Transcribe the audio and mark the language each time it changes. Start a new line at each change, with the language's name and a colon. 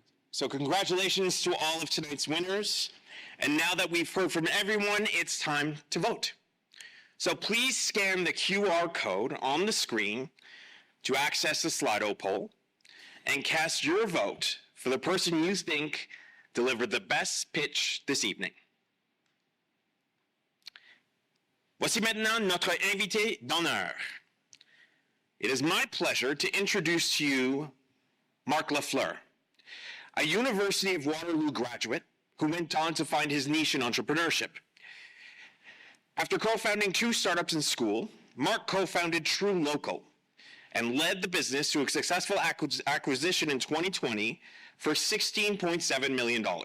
English: So congratulations to all of tonight's winners. And now that we've heard from everyone, it's time to vote. So please scan the QR code on the screen to access the Slido poll and cast your vote for the person you think delivered the best pitch this evening.
French: Voici maintenant notre invité d'honneur.
English: It is my pleasure to introduce to you Marc Lafleur, a University of Waterloo graduate who went on to find his niche in entrepreneurship. After co-founding 2 startups in school, Marc co-founded True Local and led the business to a successful acquisition in 2020 for $16.7 million.